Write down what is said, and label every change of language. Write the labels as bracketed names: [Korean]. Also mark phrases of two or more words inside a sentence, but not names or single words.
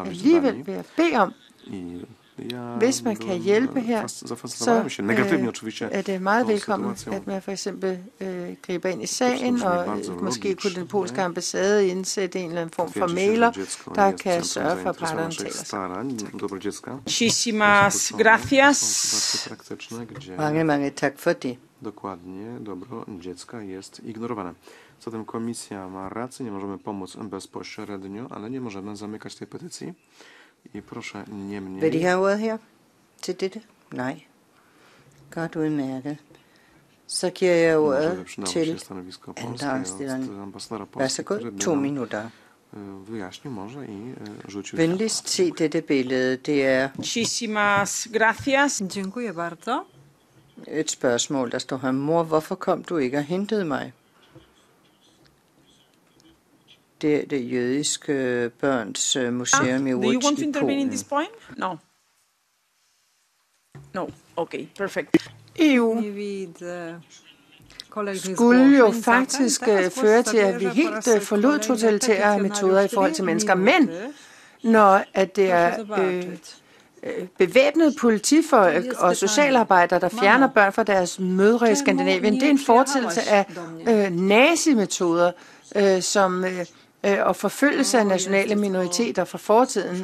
[Danish] Alligevel vil jeg bede om, hvis man kan hjælpe her, så er det meget velkommen, at man for eksempel griber ind i sagen, og måske kunne den polske ambassade indsætte en eller anden form for mailer, der kan sørge for, at parterne taler sammen. [Spanish] Muchísimas gracias. [Danish] Mange tak for det. [Polish] Dokładnie, dobro dziecka jest ignorowane. Zatem komisja ma rację, nie możemy pomóc bezpośrednio, ale nie możemy zamykać tej petycji. I proszę niemniej... [Danish] Vil de have ordet her til dette? Nej. Godt udmærket. Så giver jeg ordet til andragsstilleren. Værsgo, 2 minutter. [Polish] Wyjaśnił może i rzucił... [Danish] Venligst se dette billede. Det er... [Spanish] Muchísimas gracias. [Polish] Dziękuję bardzo. [Danish] Et spørgsmål, der står her. Mor, hvorfor kom du ikke og hentede mig? Det er det jødiske børns museum i Łódź i Polen. [English] Do you want to intervene in this point? No. No. Okay, perfect. [Danish] EU skulle jo faktisk føre til, at vi helt forlod totalitære metoder i forhold til mennesker. Men når at det er bevæbnede politifolk og socialarbejdere, der fjerner børn fra deres mødre i Skandinavien, det er en fortællelse af nazimetoder, som og forfølgelse af nationale minoriteter fra fortiden.